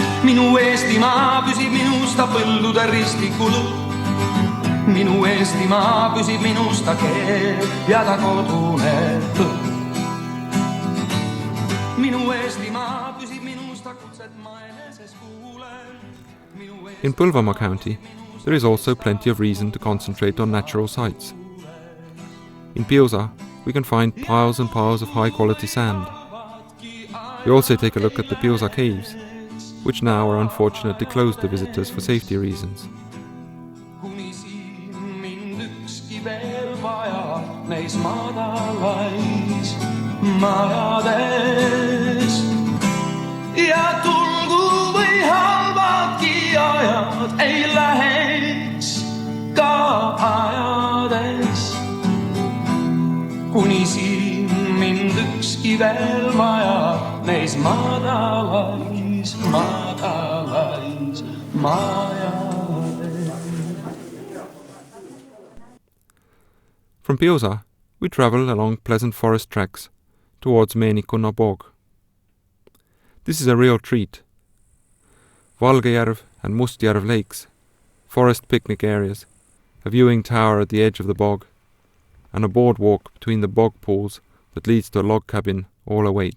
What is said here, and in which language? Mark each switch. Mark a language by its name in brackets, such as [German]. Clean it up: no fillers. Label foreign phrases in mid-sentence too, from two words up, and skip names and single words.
[Estonian] Minu Eestimaa püsib minus ta põllude ristikul. Minu Eestimaa püsib minus ta keel ja ta kodune õhk. Minu Eestimaa püsib minus ta kutset ma eneses kuulen. [English] In Põlvamaa County, there is also plenty of reason to concentrate on natural sites. In Piusa, we can find piles and piles of high-quality sand. We also take a look at the Piusa caves, which now are unfortunately closed to visitors for safety reasons. [Estonian] Neis madalais majades ja tulgu või halvadki ajad ei läheks ka ajades, kuni siin mind ükski veel majab neis madalais majades. [English] From Piusa, we travel along pleasant forest tracks towards Meenikuna bog. This is a real treat. Valgejärv and Mustjärv lakes, forest picnic areas, a viewing tower at the edge of the bog, and a boardwalk between the bog pools that leads to a log cabin all await.